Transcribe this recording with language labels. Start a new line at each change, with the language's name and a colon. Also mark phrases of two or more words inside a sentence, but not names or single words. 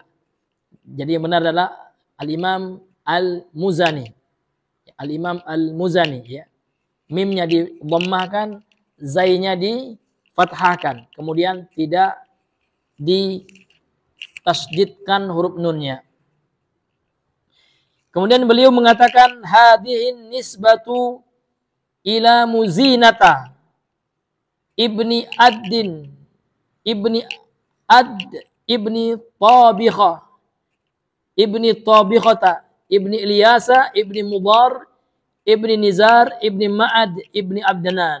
Indonesian: Jadi yang benar adalah Al-Imam Al-Muzani, Al-Imam Al-Muzani, ya. Mimnya didhammahkan, zainya difathahkan, kemudian tidak ditasydidkan huruf nunnya. Kemudian beliau mengatakan
Arabic: هذه نسبة إلى مزينة بن أد بن طابخة، بن طابخة، بن إلياس، بن مضر، بن نزار، بن معد، بن عدنان.